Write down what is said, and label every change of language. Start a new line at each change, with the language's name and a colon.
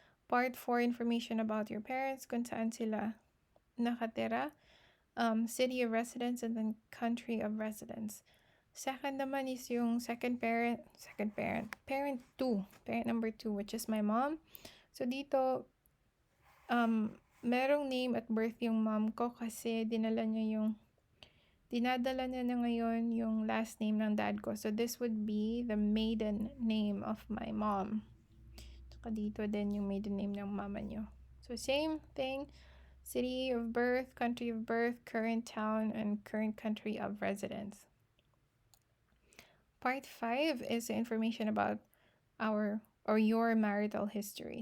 English: Part 4, information about your parents,
Filipino: kung saan sila nakatira.
English: City of residence, and then country of residence. Second naman is yung parent 2, parent number 2, which is my mom. So dito,
Filipino: Merong name at birth yung mom ko kasi dinadala niya na ngayon yung last name ng dad ko.
English: So this would be the maiden name of my mom.
Filipino: Tsaka dito din yung maiden name ng mama niyo.
English: So same thing, city of birth, country of birth, current town, and current country of residence. Part 5 is information about your marital history.